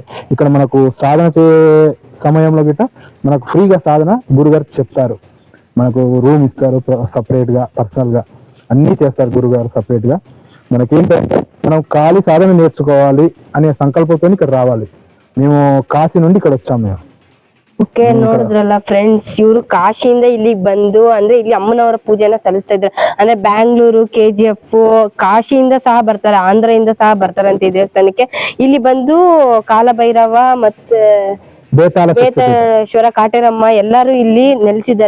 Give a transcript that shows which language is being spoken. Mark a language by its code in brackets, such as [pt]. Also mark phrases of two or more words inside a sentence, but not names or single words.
[te] ఇక్కడ మనకు సాధన చేసే సమయంలో గిట్ట మనకు ఫ్రీగా సాధన గురుగారు చెప్తారు. మనకు రూమ్ ఇస్తారు సపరేట్గా, పర్సనల్గా అన్నీ చేస్తారు గురుగారు సపరేట్గా. మనకేంటంటే మనం ఖాళీ సాధన నేర్చుకోవాలి అనే సంకల్పంతో ఇక్కడ రావాలి. మేము కాశీ నుండి ఇక్కడ వచ్చాము మేము. [kn] ಓಕೆ, ನೋಡಿದ್ರಲ್ಲ ಫ್ರೆಂಡ್ಸ್, ಇವರು ಕಾಶಿಯಿಂದ ಇಲ್ಲಿಗೆ ಬಂದು ಅಂದ್ರೆ ಇಲ್ಲಿ ಅಮ್ಮನವರ ಪೂಜೆನ ಸಲ್ಲಿಸ್ತಾ ಇದ್ರು. ಅಂದ್ರೆ ಬ್ಯಾಂಗ್ಳೂರು KGF ಕಾಶಿಯಿಂದ ಸಹ ಬರ್ತಾರೆ, ಆಂಧ್ರದಿಂದ ಸಹ ಬರ್ತಾರಂತೆ ಈ ದೇವಸ್ಥಾನಕ್ಕೆ. ಇಲ್ಲಿ ಬಂದು ಕಾಲಭೈರವ ಮತ್ತೆ ಬೇತಾಳೇಶ್ವರ, ಕಾಟೇರಮ್ಮ ಎಲ್ಲರೂ ಇಲ್ಲಿ ನೆಲೆಸಿದ್ದಾರೆ.